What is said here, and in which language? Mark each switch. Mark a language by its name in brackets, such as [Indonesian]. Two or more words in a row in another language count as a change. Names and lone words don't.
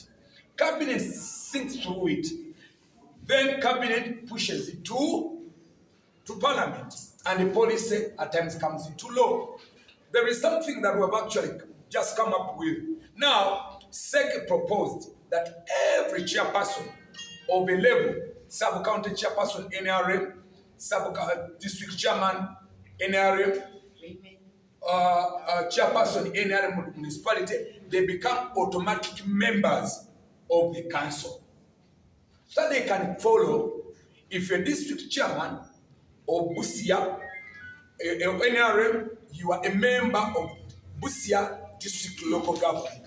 [English] Cabinet thinks through it. Then cabinet pushes it to parliament. And the policy at times comes into law. There is something that we have actually just come up with. Now, SEC proposed that every chairperson of a level, sub-county chairperson NRM, district chairman NRM, chairperson NRM municipality, they become automatic members of the council. So they can follow if you're district chairman of Busia, NRM, you are a member of Busia district local government.